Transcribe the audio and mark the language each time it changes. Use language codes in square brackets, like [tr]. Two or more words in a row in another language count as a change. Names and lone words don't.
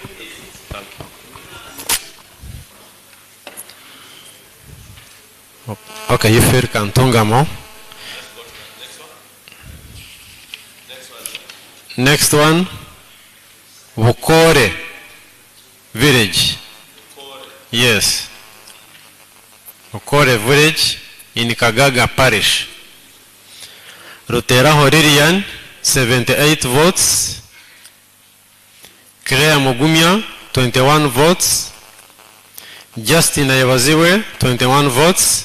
[en] Okay, you feel Kantungamo. Next one, Bukore village. Yes. Bukore village in Kagaga parish. Rutera Horirian, 78 votes. Crea Mogumia, 21 votes. Justin Ayawaziwe, 21 votes.